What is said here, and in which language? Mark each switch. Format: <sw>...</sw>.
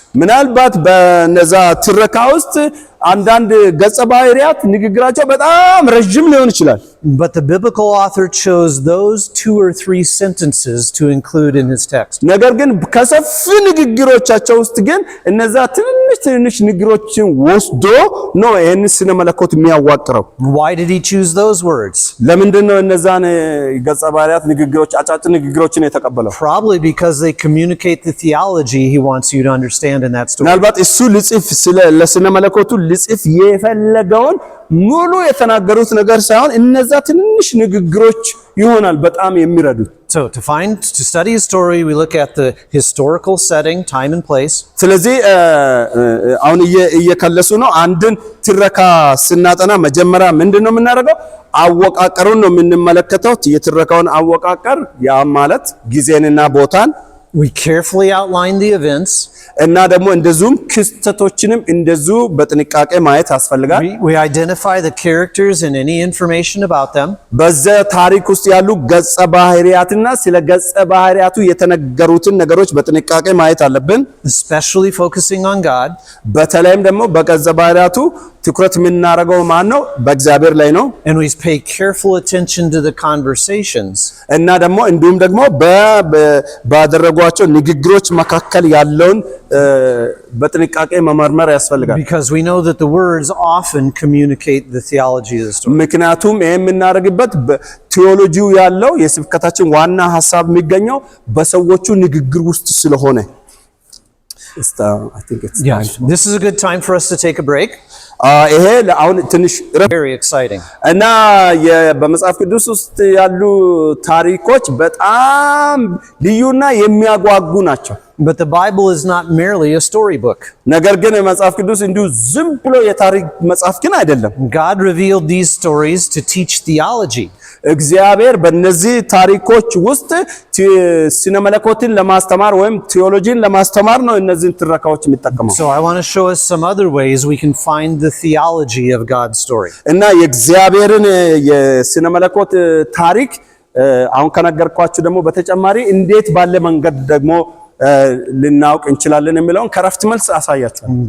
<am>ምናልባት በነዛ ትረካ ውስጥ አንዳንድ ገጸ ባህሪያት ንግግራቸው በጣም ረጅም ሊሆን ይችላል።</am> <en>But the biblical author chose those 2 or 3 sentences to include in his text.</en> <am>ነገር ግን ከሰፊ ንግግሮቻቸው ውስጥ ግን እነዛ ትንሽ ንግግሮችን ወስዶ ነው ይሄን ስነ መለኮት የሚያዋቅረው።</am> <en>Why did he choose those words?</en> <am>ለምንድን ነው እነዛን ገጸ ባህሪያት ንግግሮች አጫጭር ንግግሮችን የተቀበለው?</am> <en>Probably because they communicate the theology he wants you to understand in that story.</en> <am>ምናልባት እሱ ልጽፍ ለስነ መለኮቱ ልጽፍ የፈለገውን ሙሉ የተናገሩት ነገር ሳይሆን እነዛ ትንሽ ንግግሮች ይሆናል በጣም የሚረዱት።</am> <en>So to study a story, we look at the historical setting, time and place.</en> <am>ስለዚህ አሁን እየከለሱ ነው። አንድን ትረካ ስናጠና መጀመሪያ ምንድነው የምናደርገው? አወቃቀሩን ነው የምንመለከተው። የትረካውን አወቃቀር ያ ማለት ጊዜንና ቦታን</am> <en>We carefully outline the events.</en> <am>እና ደግሞ እንደዚሁም ክስተቶችንም እንደዚሁ በጥንቃቄ ማየት ያስፈልጋል።</am> <en>We identify the characters and any information about them.</en> <am>በዛ ታሪክ ውስጥ ያሉ ገጸ ባህሪያትና ስለ ገጸ ባህሪያቱ የተነገሩትን ነገሮች በጥንቃቄ ማየት አለብን።</am> <en>Especially focusing on God.</en> <am>በተለይም ደግሞ በገጸ ባህሪያቱ ትኩረት የምናደርገው ማን ነው? በእግዚአብሔር ላይ ነው።</am> <en>And we pay careful attention to the conversations.</en> <am>እና ደግሞ እንዲሁም ደግሞ ባደረጓቸው ንግግሮች መካከል ያለውን በጥንቃቄ መመርመር ያስፈልጋል።</am> <en>Because we know that the words often communicate the theology of the story.</en> <am>ምክንያቱም ይሄ የምናደርግበት ቲዮሎጂው ያለው የስብከታችን ዋና ሐሳብ የሚገኘው በሰዎቹ ንግግር ውስጥ ስለሆነ</am> <en>This is a good time for us to take a break.</en> <am>ይሄ አሁን ትንሽ</am> <en>Very exciting.</en> <am>እና በመጽሐፍ ቅዱስ ውስጥ ያሉ ታሪኮች በጣም ልዩና የሚያጓጉ ናቸው።</am> <en>But the Bible is not merely a storybook.</en> <am>ነገር ግን መጽሐፍ ቅዱስ እንዲሁ ዝም ብሎ የታሪክ መጽሐፍ ግን አይደለም።</am> <en>God revealed these stories to teach theology.</en> <am>እግዚአብሔር በእነዚህ ታሪኮች ውስጥ ስነ መለኮትን ለማስተማር ወይም ቲዮሎጂን ለማስተማር ነው እነዚህን ትረካዎች የሚጠቀመው።</am> <en>So I want to show us some other ways we can find the theology of God's story.</en> <am>እና የእግዚአብሔርን የስነ መለኮት ታሪክ አሁን ከነገርኳችሁ ደግሞ በተጨማሪ እንዴት ባለ መንገድ ደግሞ ልናውቅ እንችላለን የሚለውን ከረፍት መልስ አሳያችኋለሁ።</am>